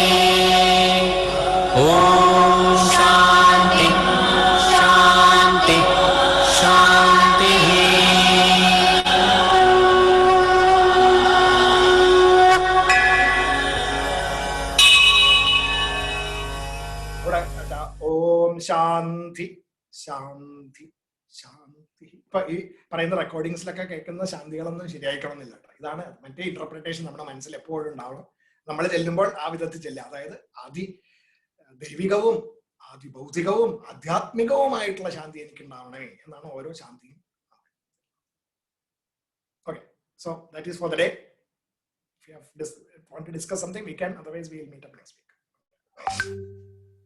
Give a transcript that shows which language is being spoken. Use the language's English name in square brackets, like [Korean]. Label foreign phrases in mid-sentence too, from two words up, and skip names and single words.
[Sanskrit] ॐ शान्ति शान्ति शान्तिः. ॐ शान्ति शान्ति ശാന്തി. [Malayalam] ഇപ്പൊ ഈ പറയുന്ന റെക്കോർഡിങ്സിലൊക്കെ കേൾക്കുന്ന ശാന്തികളൊന്നും ശരിയായിക്കണമെന്നില്ല കേട്ടോ. ഇതാണ് മറ്റേ ഇന്റർപ്രിട്ടേഷൻ നമ്മുടെ മനസ്സിൽ എപ്പോഴും ഉണ്ടാവണം. നമ്മൾ ചെല്ലുമ്പോൾ ആ വിധത്തിൽ ചെല്ലുക. അതായത് ആദി ദൈവികവും ആദി ഭൗതികവും ആധ്യാത്മികവുമായിട്ടുള്ള ശാന്തി എനിക്ക് ഉണ്ടാവണേ എന്നാണ് ഓരോ ശാന്തിയും. [English] Okay, so that is for the day. If you want to discuss something, we can. Otherwise, we will meet up next week.